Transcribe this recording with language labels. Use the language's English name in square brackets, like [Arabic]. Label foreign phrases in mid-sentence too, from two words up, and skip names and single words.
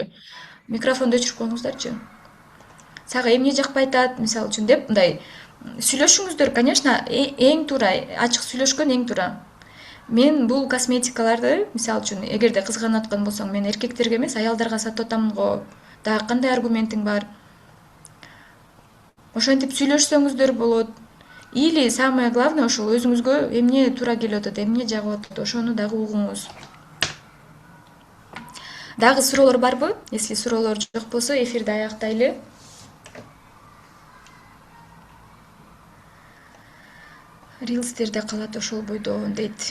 [Kyrgyz] Микрофонду өчүрүп коюңуздарчы. Сага эмне жакпай атат, мисалы үчүн" деп мындай Сүйлөшүңүздөр, конечно, эң туура, ачык сүйлөшкөн эң туура. Мен бул косметикаларды, мисалы үчүн, эгерде кызганып аткан болсоң, мен эркектерге эмес, аялдарга сатып атамын го. Дагы кандай аргументиң бар? Ошентип сүйлөшсөңүздөр болот. [Russian] Или самое главное [Kyrgyz] ошол өзүңүзгө эмне туура келип атат, эмне жагып атат, ошону дагы угуңуз. Дагы суроолор барбы? Если суроолор жок болсо, эфирди аяктайлы. Рилстерде калат ошол бойдо, дейт.